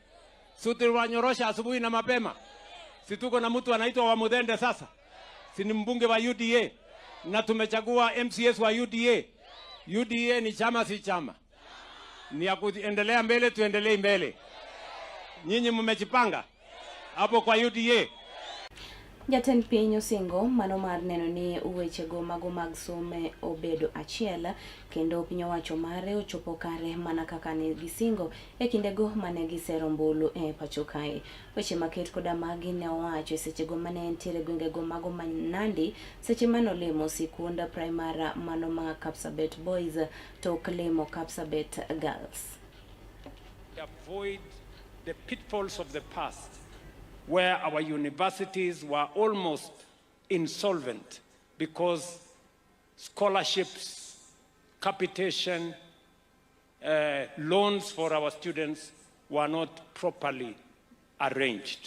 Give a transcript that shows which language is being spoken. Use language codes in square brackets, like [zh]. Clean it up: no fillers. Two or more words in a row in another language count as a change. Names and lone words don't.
[sw] Si tuliwanyorosha asubuhi na mapema. Si tuko na mtu anaitwa wa Mudende sasa. Si ni mbunge wa UDA. Na tumechagua MCS wa UDA. UDA ni chama si chama. Ni ya kuendelea mbele, tuendelee mbele. Nyinyi mmejipanga hapo kwa UDA. [luo] Jatend piny osingo mano mar neno ni weche go mago mag some obedo achiel kendo piny owacho mare ochopo kare mana kaka ne gisingo e kinde go mane gisero mbulu e pacho kae. Weche maket koda magi ne owacho seche go mane entiere gwenge go mago manandi seche mano lemo sikunda primary mano ma Kapsabet Boys to klemo Kapsabet Girls. [en] Avoid the pitfalls of the past, where our universities were almost insolvent because scholarships, capitation, loans for our students were not properly arranged.